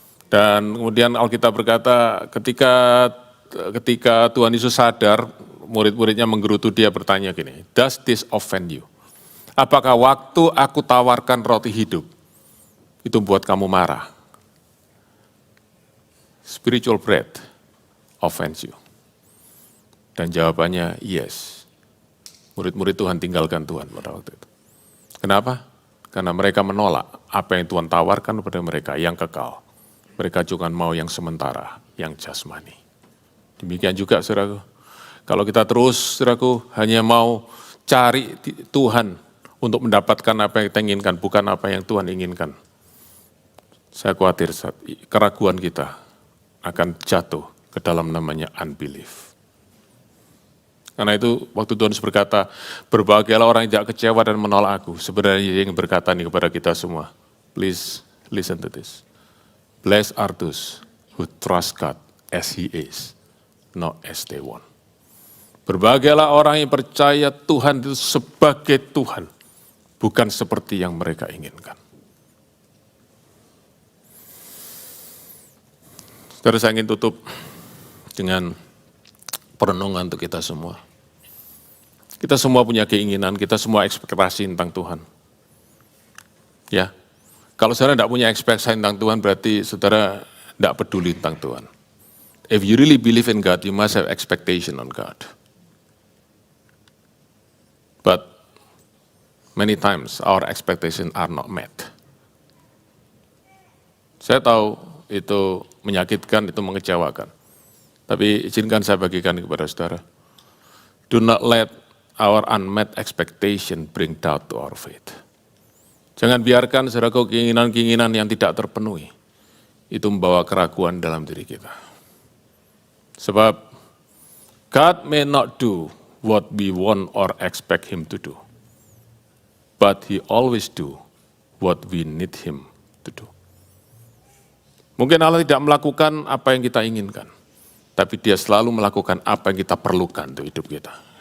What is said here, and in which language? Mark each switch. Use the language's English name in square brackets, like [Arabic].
[Indonesian] Dan kemudian Alkitab berkata ketika Tuhan Yesus sadar, murid-muridnya menggerutu, Dia bertanya gini, [English] does this offend you? [Indonesian] Apakah waktu aku tawarkan roti hidup, itu buat kamu marah? [English] Spiritual bread offends you. [Indonesian] Dan jawabannya yes. Murid-murid Tuhan tinggalkan Tuhan pada waktu itu. Kenapa? Karena mereka menolak apa yang Tuhan tawarkan kepada mereka yang kekal. Mereka juga mau yang sementara, yang jasmani. Demikian juga saudaraku. Kalau kita terus saudaraku hanya mau cari Tuhan untuk mendapatkan apa yang kita inginkan, bukan apa yang Tuhan inginkan. Saya khawatir keraguan kita akan jatuh ke dalam namanya unbelief. Karena itu waktu Tuhan berkata, berbahagialah orang yang tidak kecewa dan menolak aku. Sebenarnya Dia ingin berkata nih kepada kita semua. [English] Please listen to this. Blessed are those who trust God as He is, not as they want. [Indonesian] Berbahagialah orang yang percaya Tuhan itu sebagai Tuhan, bukan seperti yang mereka inginkan. Saudara, saya ingin tutup dengan perenungan untuk kita semua. Kita semua punya keinginan, kita semua ekspektasi tentang Tuhan. Ya, kalau saudara tidak punya ekspektasi tentang Tuhan, berarti saudara tidak peduli tentang Tuhan. [English] If you really believe in God, you must have expectation on God. But many times our expectations are not met. [Indonesian] Saya tahu itu menyakitkan, itu mengecewakan. Tapi izinkan saya bagikan kepada saudara. [English] Do not let our unmet expectation bring doubt to our faith. [Indonesian] Jangan biarkan saudaraku keinginan-keinginan yang tidak terpenuhi itu membawa keraguan dalam diri kita. Sebab [English] God may not do what we want or expect Him to do, but He always do what we need Him to do. [Indonesian] Mungkin Allah tidak melakukan apa yang kita inginkan, tapi Dia selalu melakukan apa yang kita perlukan untuk hidup kita.